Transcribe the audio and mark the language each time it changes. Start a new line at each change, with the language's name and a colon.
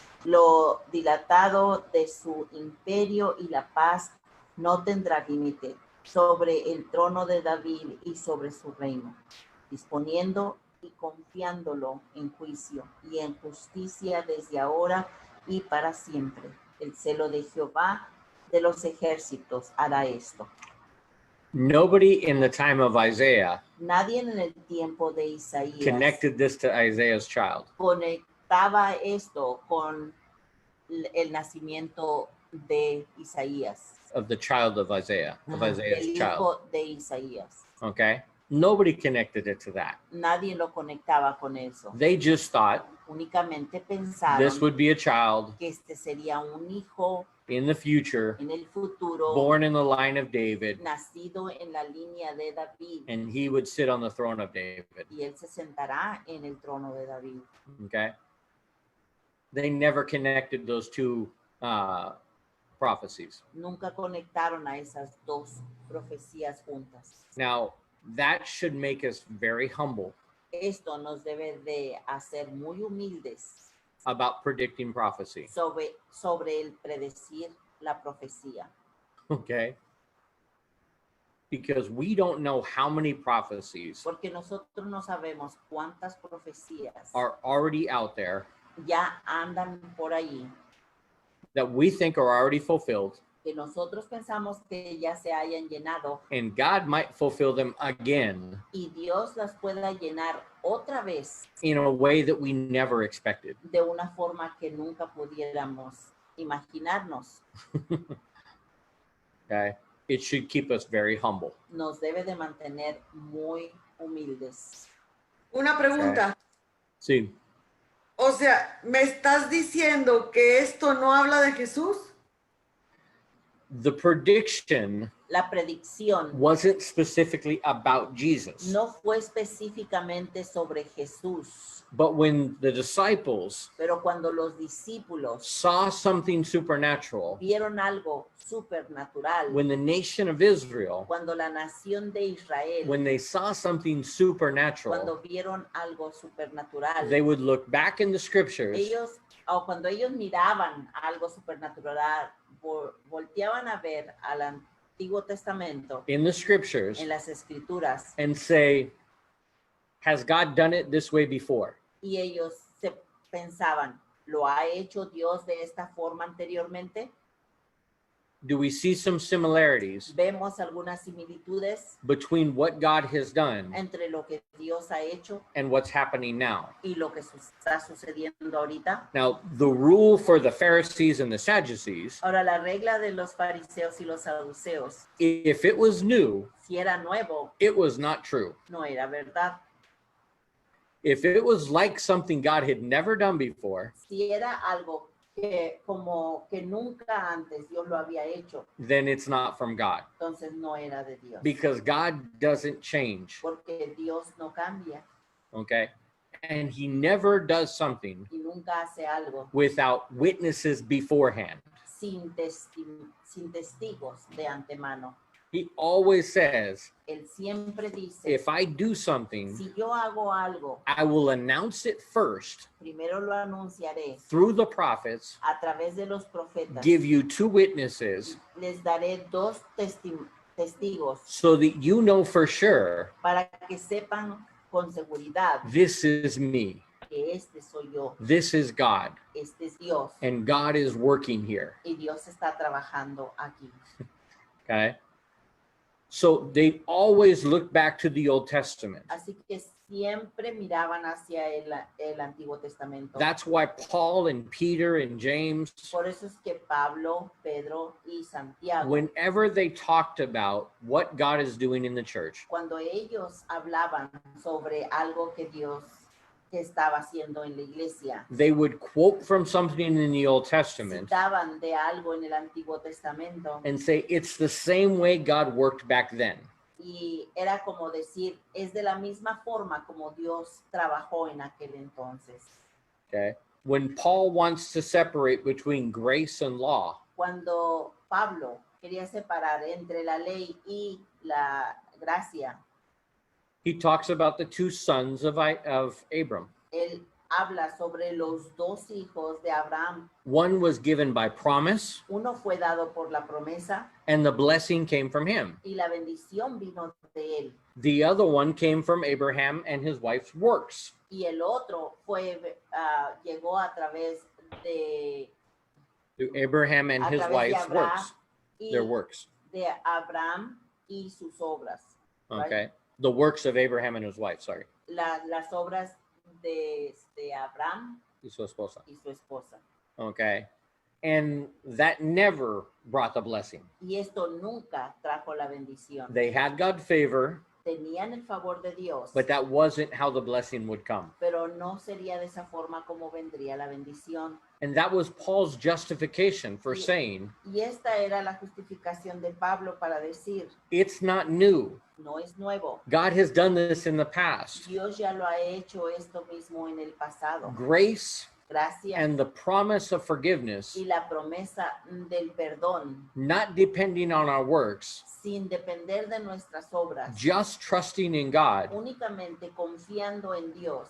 Spanish: Lo dilatado de su imperio y la paz no tendrá límite sobre el trono de David y sobre su reino, disponiendo y confiándolo en juicio y en justicia desde ahora y para siempre. El celo de Jehová de los ejércitos hará esto.
English: Nobody in the time of Isaiah
Spanish: Nadie en el tiempo de Isaías
English: connected this to Isaiah's child.
Spanish: conectaba esto con el nacimiento de Isaías.
English: Of the child of Isaiah, of Isaiah's
Spanish: El
English: child.
Spanish: hijo de Isaías.
English: Okay? Nobody connected it to that.
Spanish: Nadie lo conectaba con eso.
English: They just thought
Spanish: Únicamente pensaron
English: this would be a child
Spanish: que este sería un hijo
English: in the future,
Spanish: en el futuro,
English: born in the line of David,
Spanish: nacido en la línea de David,
English: and he would sit on the throne of David.
Spanish: y él se sentará en el trono de David.
English: Okay? They never connected those two prophecies.
Spanish: Nunca conectaron a esas dos profecías juntas.
English: Now, that should make us very humble
Spanish: Esto nos debe de hacer muy humildes
English: about predicting prophecy.
Spanish: sobre el predecir la profecía.
English: Okay? Because we don't know how many prophecies
Spanish: Porque nosotros no sabemos cuántas profecías
English: are already out there
Spanish: ya andan por ahí,
English: that we think are already fulfilled,
Spanish: que nosotros pensamos que ya se hayan llenado,
English: and God might fulfill them again
Spanish: y Dios las pueda llenar otra vez
English: in a way that we never expected.
Spanish: de una forma que nunca pudiéramos imaginarnos.
English: Okay? It should keep us very humble.
Spanish: Nos debe de mantener muy humildes. Una pregunta. Sí. O sea, ¿me estás diciendo que esto no habla de Jesús?
English: The prediction
Spanish: La predicción
English: wasn't specifically about Jesus.
Spanish: no fue específicamente sobre Jesús,
English: But when the disciples
Spanish: pero cuando los discípulos
English: saw something supernatural,
Spanish: vieron algo supernatural,
English: when the nation of Israel,
Spanish: cuando la nación de Israel,
English: when they saw something supernatural,
Spanish: cuando vieron algo supernatural,
English: they would look back in the scriptures
Spanish: cuando ellos miraban algo supernatural, volteaban a ver al Antiguo Testamento,
English: in the scriptures,
Spanish: en las Escrituras,
English: and say, has God done it this way before?
Spanish: y ellos se pensaban, ¿lo ha hecho Dios de esta forma anteriormente?
English: Do we see some similarities
Spanish: Vemos algunas similitudes
English: between what God has done
Spanish: entre lo que Dios ha hecho
English: and what's happening now?
Spanish: y lo que está sucediendo ahorita.
English: Now, the rule for the Pharisees and the Sadducees,
Spanish: Ahora, la regla de los fariseos y los saduceos,
English: if it was new,
Spanish: si era nuevo,
English: it was not true.
Spanish: no era verdad.
English: If it was like something God had never done before,
Spanish: Si era algo que como que nunca antes Dios lo había hecho,
English: then it's not from God,
Spanish: entonces no era de Dios.
English: because God doesn't change,
Spanish: Porque Dios no cambia
English: okay? And he never does something
Spanish: y nunca hace algo
English: without witnesses beforehand.
Spanish: sin testigos de antemano.
English: He always says,
Spanish: Él siempre dice,
English: if I do something,
Spanish: si yo hago algo,
English: I will announce it first
Spanish: primero lo anunciaré
English: through the prophets,
Spanish: a través de los profetas.
English: give you two witnesses
Spanish: Les daré dos testigos
English: so that you know for sure
Spanish: para que sepan con seguridad
English: this is me,
Spanish: que este soy yo,
English: this is God,
Spanish: este es Dios,
English: and God is working here.
Spanish: y Dios está trabajando aquí.
English: Okay? So they always look back to the Old Testament.
Spanish: Así que siempre miraban hacia el Antiguo Testamento.
English: That's why Paul and Peter and James,
Spanish: Por eso es que Pablo, Pedro y Santiago,
English: whenever they talked about what God is doing in the church,
Spanish: cuando ellos hablaban sobre algo que Dios estaba haciendo en la iglesia,
English: they would quote from something in the Old Testament
Spanish: citaban de algo en el Antiguo Testamento
English: and say, it's the same way God worked back then.
Spanish: y era como decir, es de la misma forma como Dios trabajó en aquel entonces.
English: Okay. When Paul wants to separate between grace and law,
Spanish: Cuando Pablo quería separar entre la ley y la gracia,
English: he talks about the two sons of Abram.
Spanish: él habla sobre los dos hijos de Abraham.
English: One was given by promise,
Spanish: Uno fue dado por la promesa
English: and the blessing came from him.
Spanish: y la bendición vino de él.
English: The other one came from Abraham and his wife's works.
Spanish: Y el otro llegó a través de
English: To Abraham and his wife's works, their works.
Spanish: de Abraham y sus obras.
English: Okay. The works of Abraham and his wife, sorry.
Spanish: Las obras de Abraham Y su esposa. y su esposa.
English: Okay. And that never brought the blessing.
Spanish: Y esto nunca trajo la bendición.
English: They had God's favor,
Spanish: Tenían el favor de Dios,
English: but that wasn't how the blessing would come.
Spanish: pero no sería de esa forma como vendría la bendición.
English: And that was Paul's justification for saying,
Spanish: Y esta era la justificación de Pablo para decir,
English: it's not new.
Spanish: no es nuevo.
English: God has done this in the past.
Spanish: Dios ya lo ha hecho esto mismo en el pasado.
English: Grace
Spanish: Gracias.
English: and the promise of forgiveness,
Spanish: Y la promesa del perdón,
English: not depending on our works,
Spanish: sin depender de nuestras obras,
English: just trusting in God,
Spanish: únicamente confiando en Dios.